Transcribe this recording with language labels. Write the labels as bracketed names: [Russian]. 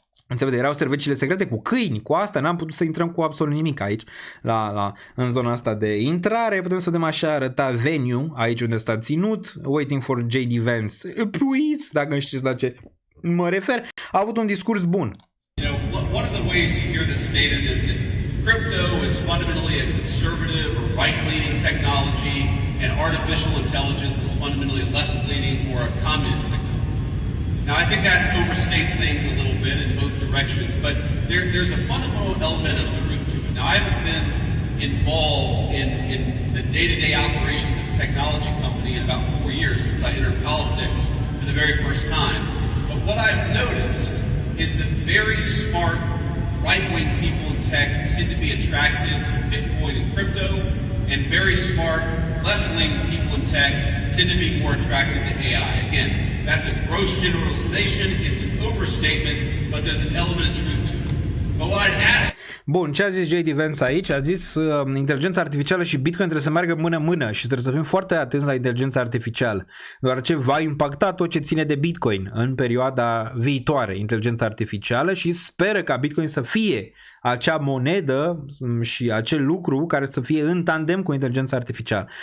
[Romanian] Înțeleg, erau serviciile secrete cu câini, cu asta, n-am putut să intrăm cu absolut nimic aici, în zona asta de intrare. Putem să vedem așa arăta venue, aici unde s-a ținut, [English] waiting for J.D. Vance, please, [Romanian] dacă știți la ce mă refer, a avut un discurs bun. [English] You know, one of the ways you hear this stated is that crypto is fundamentally a conservative or right-leaning technology, and artificial intelligence is fundamentally a left-leaning or a communist signal. Now, I think that overstates things a little bit in both directions, but there's a fundamental element of truth to it. Now, I haven't been involved in the day-to-day operations of a technology company in about 4 years since I entered politics for the very first time. But what I've noticed is that very smart right-wing people in tech tend to be attracted to Bitcoin and crypto, and very smart left-wing people in tech tend to be more attracted to AI. Again, that's a gross generalization, it's an overstatement, but there's an element of truth to it. But what I'd ask... [Romanian] Bun, ce a zis J.D. Vance aici? A zis inteligența artificială și Bitcoin trebuie să meargă mână-mână și trebuie să fim foarte atenți la inteligența artificială, deoarece va impacta tot ce ține de Bitcoin în perioada viitoare, inteligența artificială, și speră ca Bitcoin să fie acea monedă și acel lucru care să fie în tandem cu inteligența artificială.